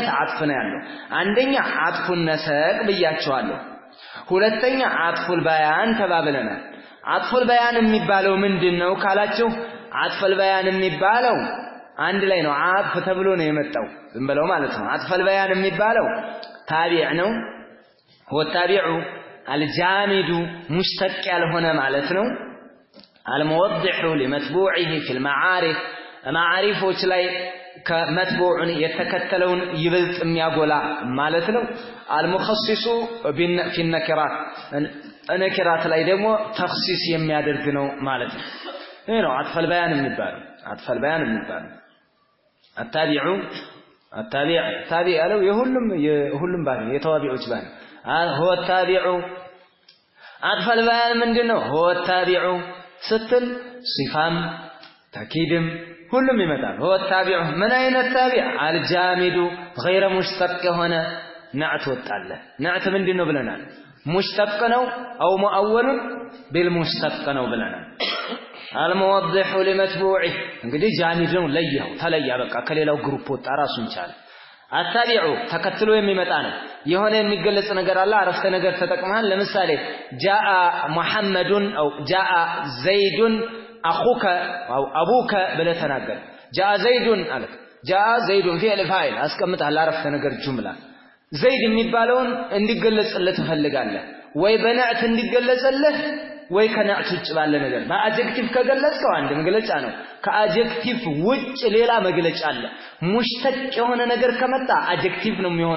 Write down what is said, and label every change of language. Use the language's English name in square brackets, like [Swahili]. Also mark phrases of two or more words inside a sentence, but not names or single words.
[Amharic] ዐጥፍ ነው ያለው። አንደኛ ዐጥፉን ነሰቅ ብያቸዋለሁ። ሁለተኛ [Arabic] عطف البيان [Amharic] ተባብለናል። [Arabic] عطف البيان [Amharic] የሚባለው ምንድነው ካላችሁ ዐጥፉል በያን የሚባለው አንድ ላይ ነው። ዐጥፍ ተብሎ ነው የመጣው ዝም ብለው ማለት ነው። [Arabic] عطف البيان [Amharic] የሚባለው ታቢዕ ነው። [Arabic] والتابع الجامد [Amharic] ሙሽተቅ ያልሆነ ማለት ነው። [Arabic] الموضح لمتبوعه في المعارف [Amharic] معارفዎች ላይ ከመትቡዕን የተከተለውን ይበልጥ የሚያጎላ ማለት ነው [Arabic] المخصص في النكرات [Amharic] ነኪራት ላይ ደግሞ ተኽሲስ የሚያደርግ ነው ማለት ነው ይሄ ነው [Arabic] عطف البيان [Amharic] የሚባለው [Arabic] التابع له [Amharic] የሁሉም ባል የተዋቢዎች ባል [Arabic] هو التابع عطف البيان [Amharic] ምንድነው هو التابع ስትል ሲፋም ተኪድም ሁሉም ይመጣል [Arabic] هو التابع من اين التابع الجامد غير مشتق هنا نعت [Amharic] ወጣለ نعت ምንድነው ብለናል مشتق ነው [Arabic] او مؤول بالمشتق [Amharic] ነው ብለናል [Arabic] الموضح لمتبوعه [Amharic] እንግዲህ ጃሚድ ነው ለየው ተለያ በቃ ከሌላው ግሩፕ ወጣ ራሱን ቻለ አታቢዑ ተከትሎ የሚመጣ ነው የሆነ የሚገለጽ ነገር አለ አረፍተ ነገር ተጠቅመሃል ለምሳሌ [Arabic] جاء محمد [Amharic] او [Arabic] جاء زيد اخوك او ابوك [Amharic] ብለህ ተናገር [Arabic] جاء زيد [Amharic] አለክ [Arabic] جاء زيد فعل فاعل [Amharic] አስቀምጣል አረፍተ ነገር ጁምላ ዘይድ የሚባለውን እንዲገለጽልህ ትፈልጋለህ ወይ በነዕት እንዲገለጽልህ ወይ ከነዕት ውጭ ባለ ነገር በአጀክቲቭ ከገለጽከው አንድ መግለጫ ነው ከአጀክቲቭ ውጭ ሌላ መግለጫ አለ ሙሽተቅ የሆነ ነገር ከመጣ አጀክቲቭ ነው የሚሆነው